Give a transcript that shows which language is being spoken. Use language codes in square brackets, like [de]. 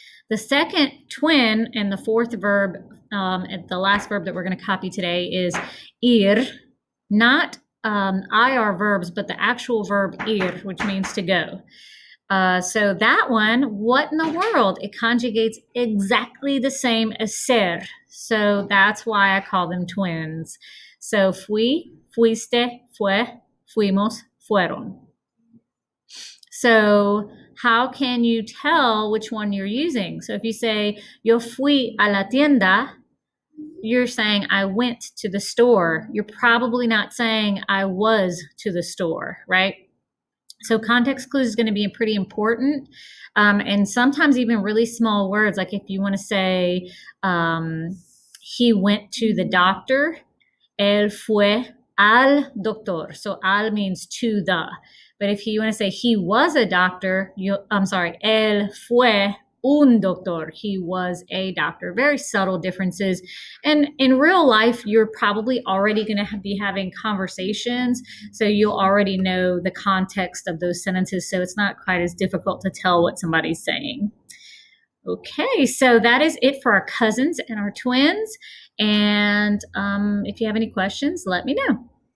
[en] The second twin and the fourth verb, and the last verb that we're going to copy today is ir, not IR verbs, but the actual verb ir, which means to go. So that one, what in the world? It conjugates exactly the same as ser. So that's why I call them twins. So fui, [es] fuiste, fue, fuimos, fueron. [en] So how can you tell which one you're using? So if you say, [es] yo fui a la tienda, [en] you're saying I went to the store. You're probably not saying I was to the store, right? So context clues is going to be pretty important. And sometimes even really small words, like if you want to say he went to the doctor, [es] él fue al doctor. [en] So al means to the. But if you want to say he was a doctor, [es] él fue un doctor. [en] He was a doctor. Very subtle differences. And in real life, you're probably already going to be having conversations. So you'll already know the context of those sentences. So it's not quite as difficult to tell what somebody's saying. Okay, so that is it for our cousins and our twins. And if you have any questions, let me know.